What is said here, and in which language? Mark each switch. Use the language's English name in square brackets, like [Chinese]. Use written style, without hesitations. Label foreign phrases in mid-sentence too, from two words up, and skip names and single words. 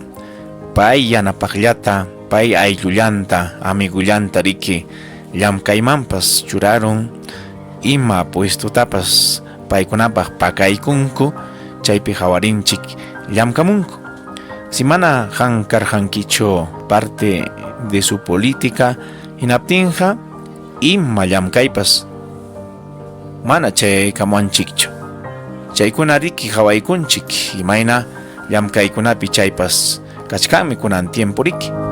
[Quechua] Pay yanapaqllata, pay ayllullanta, amigullanta riki llamkaymanpas churaron, ima puestotapas paykunapaq pakaykunku, chaypi hawarinchik llamkamunku. Si mana karhankicho [Spanish] parte de su política [Quechua] hinaptinqa ima llamkaypas mana chaykamuanchikchu. Chaykuna riki hawaykunchik imayna llamkaykunapi chaypas kachkanmi kunan tiempo riki.